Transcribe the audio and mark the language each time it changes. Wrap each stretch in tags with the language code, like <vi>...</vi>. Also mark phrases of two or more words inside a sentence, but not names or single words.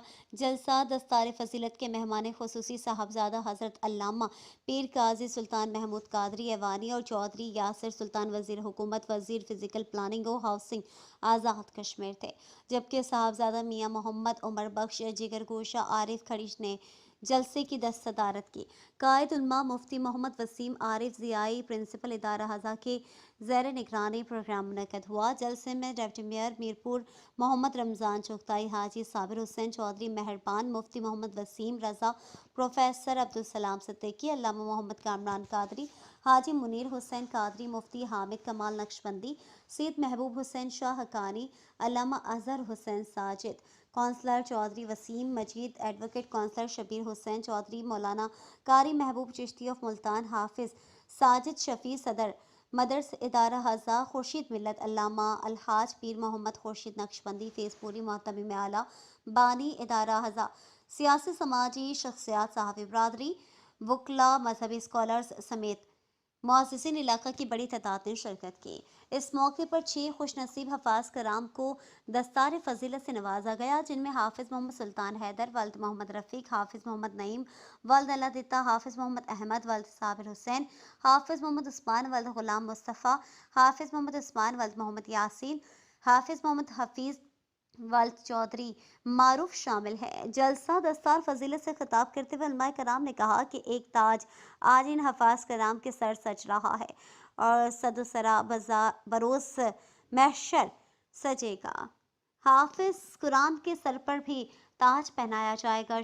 <ur>جلسہ دستار فضیلت کے مہمان خصوصی صاحبزادہ حضرت علامہ پیر قاضی سلطان محمود قادری ایوانی اور چودھری یاسر سلطان وزیر حکومت وزیر فزیکل پلاننگ اور ہاؤسنگ آزاد کشمیر تھے، جبکہ صاحبزادہ میاں محمد عمر بخش جگر گوشہ عارف کھڑیج نے جلسے کی صدارت کی. قائد علماء مفتی محمد وسیم عارف ضیائی پرنسپل ادارہ ہذا کے زیر نگرانی پروگرام منعقد ہوا. جلسے میں ڈپٹی میئر میرپور محمد رمضان چغتائی، حاجی صابر حسین چودھری مہربان، مفتی محمد وسیم رضا، پروفیسر عبدالسلام صدیقی، علامہ محمد کامران قادری، حاجی منیر حسین قادری، مفتی حامد کمال نقشبندی، سید محبوب حسین شاہ حقانی، علامہ اظہر حسین ساجد، کونسلر چودھری وسیم مجید، ایڈووکیٹ کونسلر شبیر حسین چودھری، مولانا قاری محبوب چشتی آف ملتان، حافظ ساجد شفیع، صدر مدرس ادارہ ہذا خورشید ملت، علامہ الحاج پیر محمد خورشید نقشبندی، فیصپوری مہتمم اعلیٰ، بانی ادارہ ہذا، سیاسی سماجی شخصیات، صحافی برادری، وکلاء، مذہبی اسکالرز سمیت معززین علاقہ کی بڑی تعداد نے شرکت کی. اس موقع پر 6 خوش نصیب حفاظ کرام کو دستار فضیلت سے نوازا گیا، جن میں حافظ محمد سلطان حیدر، ولد محمد رفیق، حافظ محمد نعیم، ولد اللہ دتہ، حافظ محمد احمد، ولد صابر حسین، حافظ محمد عثمان، ولد غلام مصطفیٰ، حافظ محمد عثمان، ولد محمد یاسین، حافظ محمد حفیظ، ولد چودھری معروف شامل ہے. جلسہ دستار فضیلت سے خطاب کرتے ہوئے علمائے کرام نے کہا کہ ایک تاج آج ان حفاظ کرام کے سر سج رہا ہے اور سدوسرا بروز محشر سجے گا. حافظ قرآن کے سر پر بھی تاج پہنایا جائے گا.</ur>